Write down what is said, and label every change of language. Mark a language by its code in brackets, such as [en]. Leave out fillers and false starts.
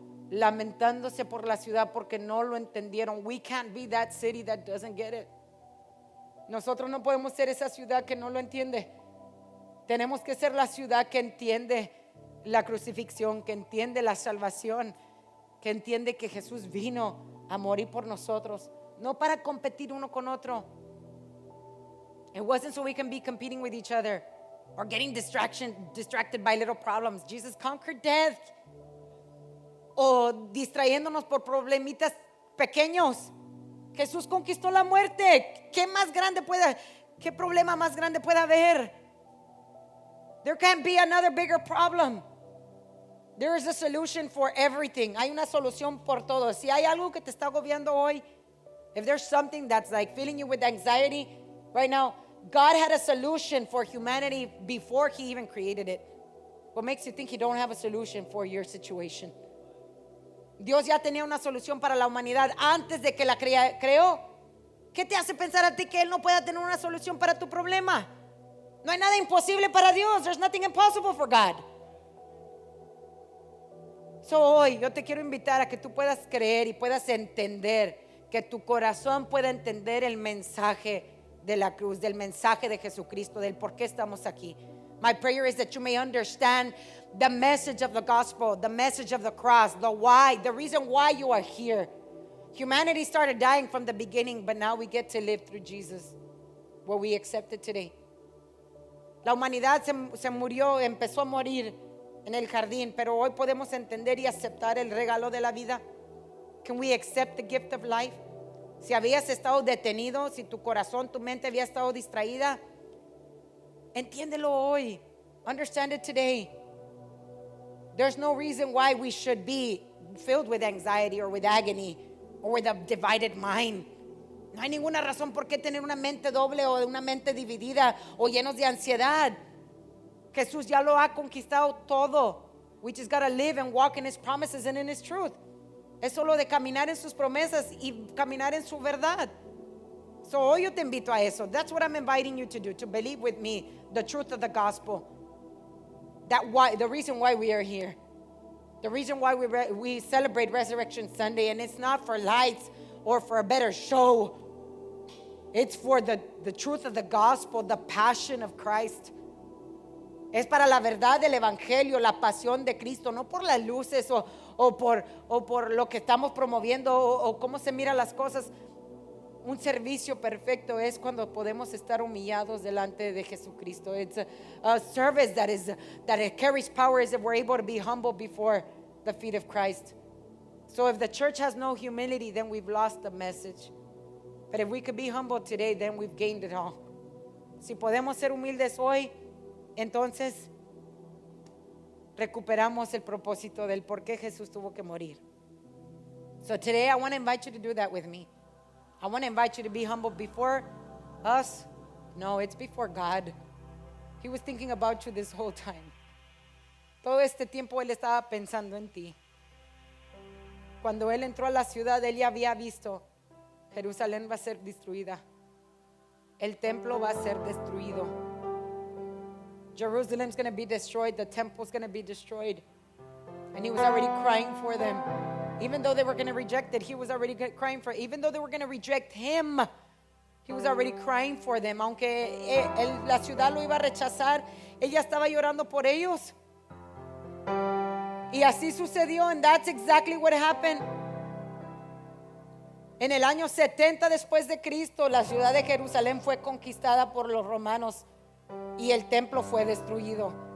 [es] lamentándose por la ciudad porque no lo entendieron. [en] We can't be that city that doesn't get it. [es] Nosotros no podemos ser esa ciudad que no lo entiende. Tenemos que ser la ciudad que entiende la crucifixión, que entiende la salvación, que entiende que Jesús vino a morir por nosotros, no para competir uno con otro. [en] It wasn't so we can be competing with each other or getting distracted by little problems. Jesus conquered death. [es] O distrayéndonos por problemitas pequeños. Jesús conquistó la muerte. ¿Qué problema más grande puede haber? [en] There can't be another bigger problem. There is a solution for everything. [es] Hay una solución por todo. Si hay algo que te está agobiando hoy, [en] if there's something that's like filling you with anxiety right now, God had a solution for humanity before he even created it. What makes you think he don't have a solution for your situation? [es] Dios ya tenía una solución para la humanidad antes de que la creó. ¿Qué te hace pensar a ti que Él no pueda tener una solución para tu problema? No hay nada imposible para Dios. [en] There's nothing impossible for God. [es] So hoy yo te quiero invitar a que tú puedas creer y puedas entender, que tu corazón pueda entender el mensaje de la cruz, del mensaje de Jesucristo, del por qué estamos aquí. [en] My prayer is that you may understand the message of the gospel, the message of the cross, the why, the reason why you are here. Humanity started dying from the beginning, but now we get to live through Jesus, what we accepted today. [es] La humanidad se murió, empezó a morir en el jardín, pero hoy podemos entender y aceptar el regalo de la vida. [en] Can we accept the gift of life? [es] Si habías estado detenido, si tu corazón, tu mente había estado distraída, entiéndelo hoy. [en] Understand it today. There's no reason why we should be filled with anxiety or with agony or with a divided mind. [es] No hay ninguna razón por qué tener una mente doble o una mente dividida o llenos de ansiedad. Jesús ya lo ha conquistado todo. [en] We just gotta live and walk in His promises and in His truth. [es] Es solo de caminar en sus promesas y caminar en su verdad. So hoy yo te invito a eso. [en] That's what I'm inviting you to do, to believe with me the truth of the gospel. The reason why we are here. The reason why we celebrate Resurrection Sunday, and it's not for lights or for a better show. It's for the truth of the gospel, the passion of Christ. [es] Es para la verdad del evangelio, la pasión de Cristo, no por las luces o por lo que estamos promoviendo o cómo se miran las cosas. Un servicio perfecto es cuando podemos estar humillados delante de Jesucristo. [en] It's a service that it carries power as if we're able to be humble before the feet of Christ. So if the church has no humility, then we've lost the message. But if we could be humble today, then we've gained it all. Si podemos ser humildes hoy, entonces recuperamos el propósito del por qué Jesús tuvo que morir. So today I want to invite you to do that with me. I want to invite you to be humble before us. No, it's before God. He was thinking about you this whole time. [es] Todo este tiempo Él estaba pensando en ti. Cuando Él entró a la ciudad, Él ya había visto, Jerusalén va a ser destruida. El templo va a ser destruido. [en] Jerusalem's going to be destroyed. The temple's going to be destroyed. And He was already crying for them. Even though they were going to reject it, He was already crying for it. Even though they were going to reject Him, He was already crying for them. [es] Aunque la ciudad lo iba a rechazar, ella estaba llorando por ellos. Y así sucedió, [en] and that's exactly what happened. [es] En el año 70 después de Cristo, la ciudad de Jerusalén fue conquistada por los romanos y el templo fue destruido.